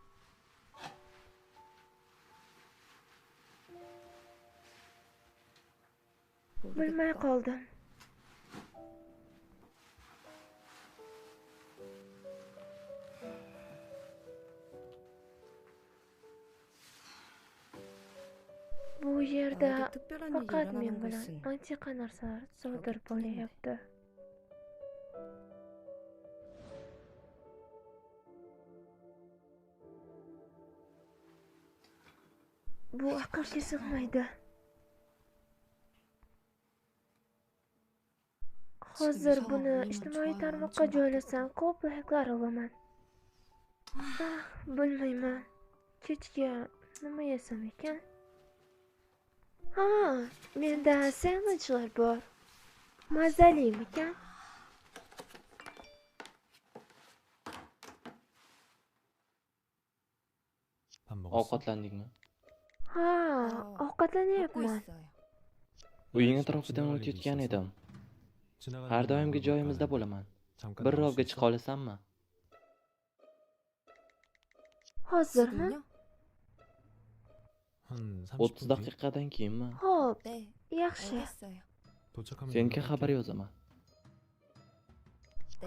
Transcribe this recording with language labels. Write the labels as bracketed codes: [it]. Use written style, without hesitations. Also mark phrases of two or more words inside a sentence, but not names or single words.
[uz] Bilmay qoldim. Bu yerda [ko] 나에게 특별한 일이 [uz] faqat men [ko] 일어나는 [uz] bilan [ko] 것은 [uz] ancha narsalar sodir [ko] 그렇겠뿐인데. [uz] bo'layapti. Bu aqlga sig'maydi. Hozir buni ijtimoiy tarmoqqa joylasam ko'p layklar olaman. Bilmayman. Kechga nima yesam ekan? Ha, menda sandvichlar bor. Mazalimikan? [ko] 밥 먹었어? [uz] Ovqatlandingmi? Ha, [ko] 먹고 [uz] ovqatlanyapman. [ko] 있어요. [uz] Uying atrofidan o'tayotgan edim. Har doimgi joyimizda bo'laman. Bir rovga chiqa olasanmi? Hozirmi? [ko] 지금요? 한 [uz] 30 daqiqadan keyinmi? Xo'p, [ko] 네, [uz] yaxshi. [ko] 알겠어요. 도착하면 [uz] Senga [ko] 연락할게. [uz] xabar yozaman. [ko] 네.